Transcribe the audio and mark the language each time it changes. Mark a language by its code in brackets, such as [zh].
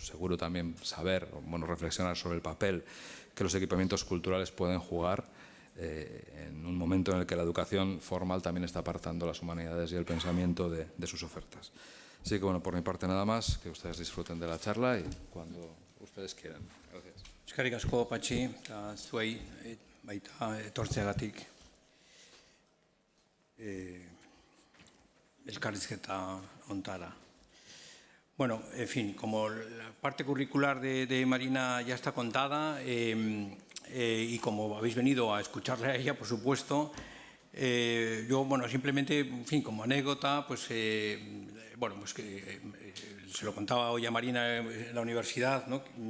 [es] Seguro también reflexionar sobre el papel que los equipamientos culturales pueden jugar en un momento en el que la educación formal también está apartando las humanidades y el pensamiento de sus ofertas. Así que, bueno, por mi parte nada más, que ustedes disfruten de la charla y cuando ustedes quieran. Gracias. [eu] Eskerrik asko, Patxi, eta zuei baita etortzeagatik elkarrizketa hontara. [es] Bueno, en fin, como la parte curricular de Marina ya está contada y como habéis venido a escucharle a ella, por supuesto, yo, bueno, simplemente, en fin, como anécdota, pues, pues que se lo contaba hoy a Marina en la universidad, ¿no?